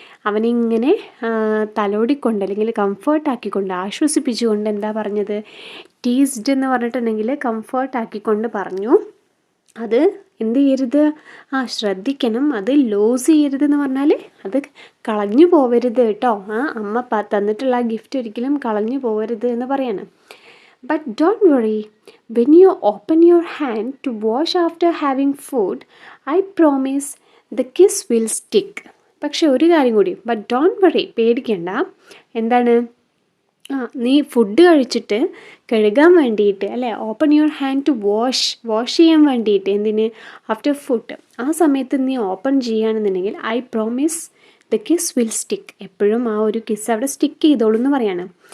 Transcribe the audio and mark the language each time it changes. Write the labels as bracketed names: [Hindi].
[Malayalam] അവനിങ്ങനെ തലോടിക്കൊണ്ട് അല്ലെങ്കിൽ കംഫേർട്ടാക്കിക്കൊണ്ട് ആശ്വസിപ്പിച്ചുകൊണ്ട് എന്താ പറഞ്ഞത്, ടീസ്ഡ് എന്ന് പറഞ്ഞിട്ടുണ്ടെങ്കിൽ കംഫേർട്ടാക്കിക്കൊണ്ട് പറഞ്ഞു. അത് എന്ത് ചെയ്യരുത്, ശ്രദ്ധിക്കണം, അത് ലോസ് ചെയ്യരുതെന്ന് പറഞ്ഞാൽ അത് കളഞ്ഞു പോവരുത് കേട്ടോ. അമ്മ തന്നിട്ടുള്ള ആ ഗിഫ്റ്റ് ഒരിക്കലും കളഞ്ഞു പോവരുത് എന്ന് പറയാണ്. [English] But don't worry, when you open your hand to wash after having food, I promise the kiss will stick. [Malayalam] പക്ഷെ ഒരു കാര്യം കൂടി, [English] but don't worry, [Malayalam] പേടിക്കണ്ട. എന്താണ്, നീ ഫുഡ് കഴിച്ചിട്ട് കഴുകാൻ വേണ്ടിയിട്ട് അല്ലേ, [English] open your hand to wash [Malayalam] ചെയ്യാൻ വേണ്ടിയിട്ട്, എന്തിന്, ആഫ്റ്റർ ഫുഡ്, ആ സമയത്ത് നീ ഓപ്പൺ ചെയ്യുകയാണെന്നുണ്ടെങ്കിൽ [English] I promise the kiss will stick, [Malayalam] എപ്പോഴും ആ ഒരു കിസ് അവിടെ സ്റ്റിക്ക് ചെയ്തോളൂ എന്ന് പറയാണ്.